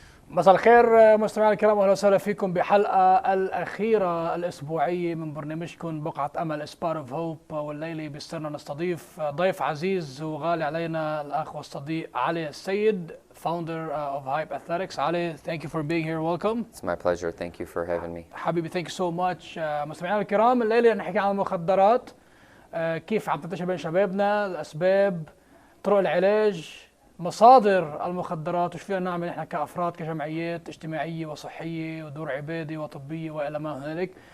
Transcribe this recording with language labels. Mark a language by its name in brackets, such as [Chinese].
[Arabic] مساء الخير مستمعينا الكرام، واهلا وسهلا فيكم بحلقه الاخيره الاسبوعيه من برنامجكم بقعه امل سبار اوف هوب. والليله بيصيرنا نستضيف ضيف عزيز وغالي علينا، الاخ والصديق علي السيد, [English] founder of Hype Athletics. علي, thank you for being here. Welcome. It's my pleasure. Thank you for having me. حبيبي, thank you so much. [Arabic] مستمعينا الكرام, الليله نحكي عن المخدرات, كيف عم تنتشر بين شبابنا, الاسباب, طرق العلاج, مصادر المخدرات, وش فينا نعمل احنا كأفراد كجمعيات اجتماعية وصحية ودور عبادة وطبية وإلى ما هنالك.